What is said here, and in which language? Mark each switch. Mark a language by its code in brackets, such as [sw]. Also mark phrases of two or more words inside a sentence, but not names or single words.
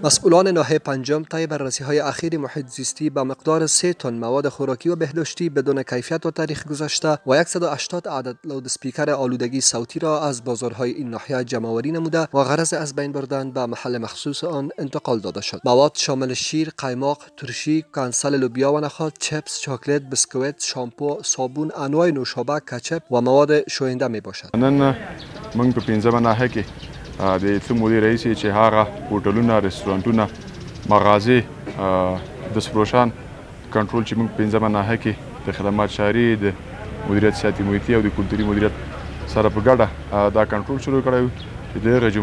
[fa] مسئولان ناحیه پنجم طی بررسی‌های اخیر محیط زیستی با مقدار 3 تن مواد خوراکی و بهداشتی بدون کیفیت و تاریخ گذشته و 180 عدد لودسپیکر آلودگی صوتی را از بازارهای این ناحیه جمع‌آوری نموده و غرض از بین بردن به محل مخصوص آن انتقال داده شد. مواد شامل شیر، قایماق، ترشی، کنسل لوبیا و نخود، چپس، چاکلیت، بسکویت، شامپو، صابون، انواع نوشابه، کچپ و مواد شوینده می باشد. [ps] نن موږ په 15 ناحیه کې د څو مودې رئیس چې هغه هوټلونه، رستورانټونه، مغازې، دستفروشان کنټرول چې موږ 15 ناحیه کې د [fa] خدمات شهري، [ps] د مدیریت سیاحتي محیطي او د کلتوري مدیریت سره په ګډه دا کنټرول شروع کړی و چې د هغې